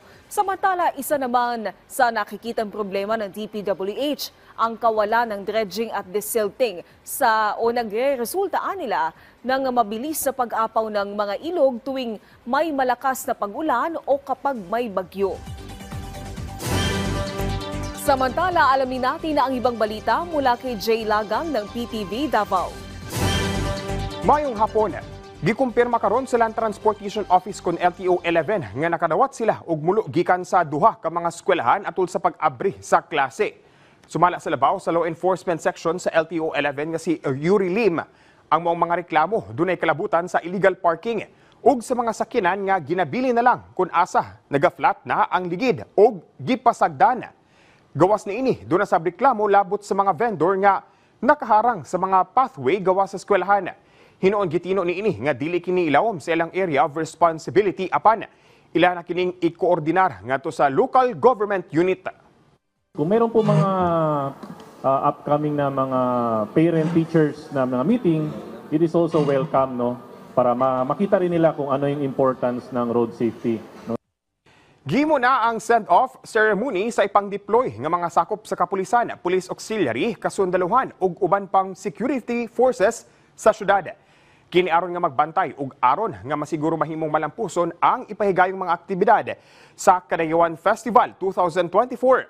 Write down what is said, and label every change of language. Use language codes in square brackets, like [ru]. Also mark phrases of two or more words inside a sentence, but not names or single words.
[tl] Samantala, isa naman sa nakikitang problema ng DPWH ang kawalan ng dredging at desilting nagre-resultaan nila ng mabilis sa pag-apaw ng mga ilog tuwing may malakas na pag-ulan o kapag may bagyo. Samantala, alamin natin na ang ibang balita mula kay Jay Lagang ng PTV Davao. [ceb] Mayong hapon, gikumpirma karon sa Land Transportation Office kon LTO 11 nga nakadawat sila og mulo gikan sa duha ka mga eskwelahan atol sa pag-abri sa klase. Sumala sa labaw sa Law Enforcement Section sa LTO 11 nga si Yuri Lim ang mga reklamo dunay kalabutan sa [en] illegal parking [ceb] ug sa mga sakyanan nga ginabili na lang kun asa naga-flat na ang ligid ug gipasagdan. Gawas niini duna sa reklamo labot sa mga vendor nga nakaharang sa mga pathway gawas sa eskwelahan. Hinoon gitino niini nga dili kini ilawom sa ilang [en] area of responsibility [ceb] apan ila na kining i-koordinar ngadto sa [en] local government unit. [tl] Kung meron po mga upcoming na mga parent-teachers na mga meeting, [en] it is also welcome, [tl] no? Para makita rin nila kung ano yung importance ng road safety. No? [ceb] Gimo na ang [en] send-off ceremony [ceb] sa ipang-deploy ng mga sakop sa kapulisan, [en] police auxiliary, [ceb] kasundaluhan ug uban pang security forces sa syudad. Kini aron nga magbantay ug aron nga masiguro mahimong malampuson ang ipahigayong mga aktibidad sa Kadayawan Festival 2024.